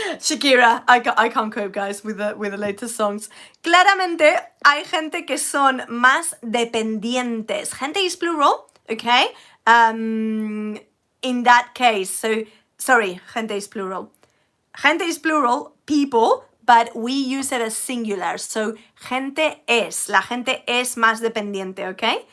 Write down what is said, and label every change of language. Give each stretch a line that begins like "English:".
English: Shakira, I can't cope, guys, with the latest songs.
Spanish: Claramente hay gente que son más dependientes.
English: Gente is plural, okay? In that case, so, sorry, gente is plural. Gente is plural, people, but we use it as singular.
Spanish: So, la gente es más dependiente, ¿ok?